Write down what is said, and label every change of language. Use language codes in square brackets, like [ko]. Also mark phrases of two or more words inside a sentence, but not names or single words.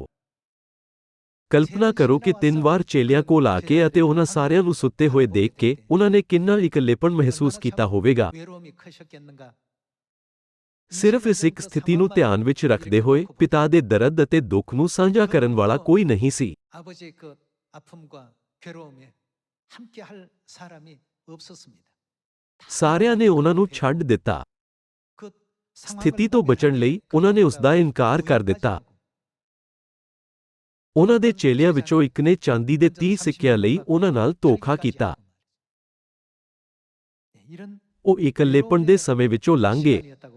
[pa] ਕਲਪਨਾ ਕਰੋ ਕਿ 3 ਵਾਰ ਚੇਲਿਆਂ ਕੋਲ ਆ ਕੇ ਅਤੇ ਉਹਨਾਂ ਸਾਰਿਆਂ ਨੂੰ ਸੁੱਤੇ ਹੋਏ ਦੇਖ ਕੇ ਉਹਨਾਂ ਨੇ ਕਿੰਨਾ ਇਕੱਲੇਪਨ ਮਹਿਸੂਸ ਕੀਤਾ ਹੋਵੇਗਾ। ਸਿਰਫ ਇਸ ਇੱਕ ਸਥਿਤੀ ਨੂੰ ਧਿਆਨ ਵਿੱਚ ਰੱਖਦੇ ਹੋਏ ਪਿਤਾ ਦੇ ਦਰਦ ਅਤੇ ਦੁੱਖ ਨੂੰ ਸਾਂਝਾ ਕਰਨ ਵਾਲਾ ਕੋਈ ਨਹੀਂ ਸੀ। [ko] 아버지의 그 아픔과 괴로움에 함께 할 사람이 없었습니다. [pa] ਸਾਰਿਆਂ ਨੇ ਉਹਨਾਂ ਨੂੰ ਛੱਡ ਦਿੱਤਾ। [ko] 그 [pa] ਸਥਿਤੀ ਤੋਂ ਬਚਣ ਲਈ ਉਹਨਾਂ ਨੇ ਉਸ ਦਾ ਇਨਕਾਰ ਕਰ ਦਿੱਤਾ। ਉਹਨਾਂ ਦੇ ਚੇਲਿਆਂ ਵਿੱਚੋਂ ਇੱਕ ਨੇ ਚਾਂਦੀ ਦੇ 30 ਸਿੱਕਿਆਂ ਲਈ ਉਹਨਾਂ ਨਾਲ ਧੋਖਾ ਕੀਤਾ। ਉਹ ਇਕੱਲੇਪਣ ਦੇ ਸਮੇਂ ਵਿੱਚੋਂ ਲੰਘ ਗਏ।